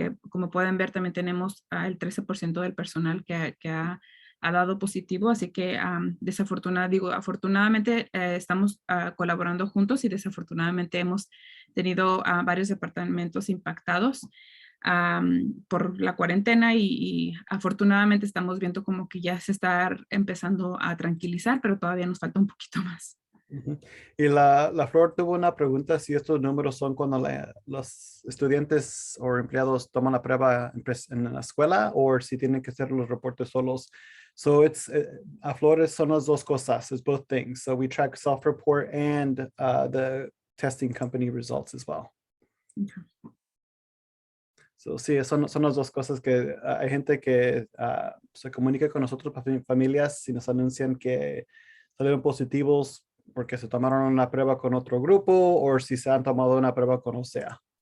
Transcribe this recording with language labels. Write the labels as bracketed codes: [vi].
[es] Como pueden ver, también tenemos el 13% del personal que ha dado positivo, así que afortunadamente estamos colaborando juntos, y desafortunadamente hemos tenido varios departamentos impactados por la cuarentena, y afortunadamente estamos viendo como que ya se está empezando a tranquilizar, pero todavía nos falta un poquito más. Y la Flor tuvo una pregunta si estos números son cuando los estudiantes o empleados toman la prueba en la escuela, o si tienen que hacer los reportes solos. So a Flor son las dos cosas, [en] it's both things. So we track self-report and the testing company results as well. Okay. [es] So sí, son las dos cosas que hay gente que se comunica con nosotros, familias, si nos anuncian que salieron positivos porque se tomaron una prueba con otro grupo o si se han tomado una prueba con OCEAA.